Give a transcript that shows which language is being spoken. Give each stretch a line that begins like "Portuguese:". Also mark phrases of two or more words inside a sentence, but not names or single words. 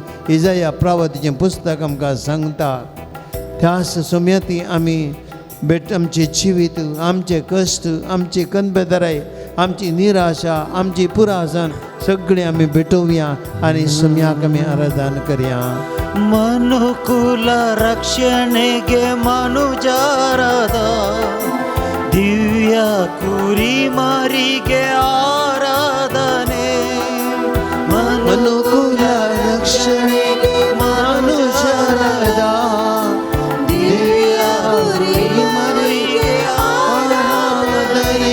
Konkani: इजाया प्रवादीचें पुस्तक आमकां सांगता. त्याच सुमयाती आमी आमचे जिवीत, आमचे कश्ट, आमची कनबेदाराय आमची निराशा आमची पुरासन सगळी आम्ही भेटवूया आणि सुम्याक आमी आराधन करया
Kannada: ಮನುಕುಲ ರಕ್ಷಣೆಗೆ ಮನುಜಾರದ ದಿವ್ಯ ಕುರಿಮರಿಗೆ ಆರಾಧನೆ ಮನುಕುಲ ರಕ್ಷಣೆಗೆ ಮನುಜರದ ದಿವ್ಯ ಕುರಿಮರಿಗೆ ಆರಾಧನೆ